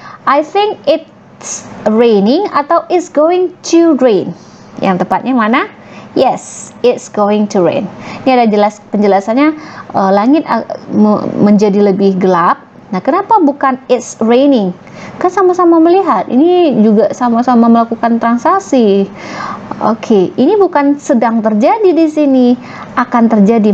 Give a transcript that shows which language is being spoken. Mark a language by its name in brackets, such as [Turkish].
[English] I think it's raining [Indonesian] atau [English] it's going to rain. [Indonesian] Yang tepatnya mana? [English] Yes, it's going to rain. [Indonesian] Ini ada penjelasannya, langit menjadi lebih gelap. Nah, kenapa bukan [English] it's raining? [Indonesian] Kan sama-sama melihat. Ini juga sama-sama melakukan transaksi. Oke, ini bukan sedang terjadi di sini, akan terjadi.